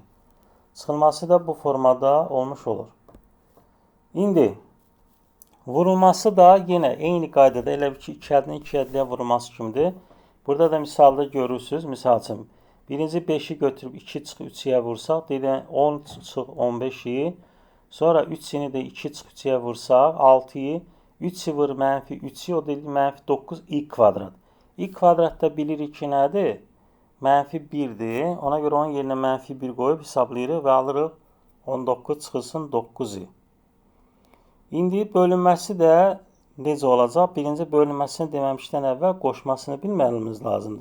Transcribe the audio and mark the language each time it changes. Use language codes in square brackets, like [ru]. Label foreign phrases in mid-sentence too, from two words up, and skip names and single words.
[az] Çıxılması da bu formada olmuş olur. İndi vurulması da yenə eyni qaydada, elə bir ki, 2 ədədin 2 ədədiyə vurulması kimidir. Burada da misalda görürsünüz. Misal üçün, birinci 5-i götürüb 2 çıx 3-yə vursaq, deyək 10 çıx 15-i, sonra 3-ini də 2 çıx 3-yə vursaq, 6-i, 3-i vur -3-i, o deyil -9 i kvadrat. i kvadratda bilirik ki, nədir? -1-dir. Ona görə onun yerinə -1 qoyub hesablayırıq və alırıq 19 çıxılsın 9i. İndi bölünməsi də necə olacaq? Birinci bölünməsini deməmişdən əvvəl qoşmasını bilməyimiz lazımdır.